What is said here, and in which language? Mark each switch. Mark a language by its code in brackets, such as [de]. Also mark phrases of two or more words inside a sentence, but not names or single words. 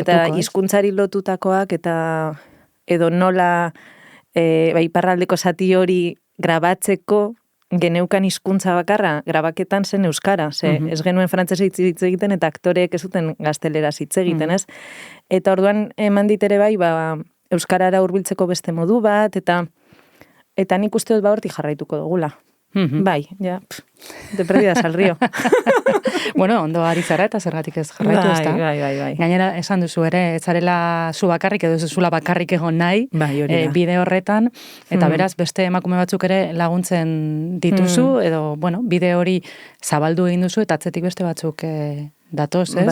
[eu] eta hizkuntzari lotutakoak edo nola iparraldeko zati hori grabatzeko geneukan hizkuntza bakarra, grabaketan zen euskara, ez genuen frantsesez hitz egiten eta aktoreek ez zuten gazteleraz hitz egiten, ez? Eta orduan eman ditere bai, euskarara hurbiltzeko beste modu bat, eta nik uste dut hortik jarraituko dugula. Bai, ja, [es] de perdidas al río. [eu] Bueno, ondo ari zara eta zergatik ez jarraitu, ezta? Bai. Gainera, esan duzu ere, ez zarela zu bakarrik edo ez zula bakarrik egon nahi, bide horretan, eta beraz, beste emakume batzuk ere laguntzen dituzu, edo, bueno, bide hori zabaldu egin duzu, eta atzetik beste batzuk datoz, ez?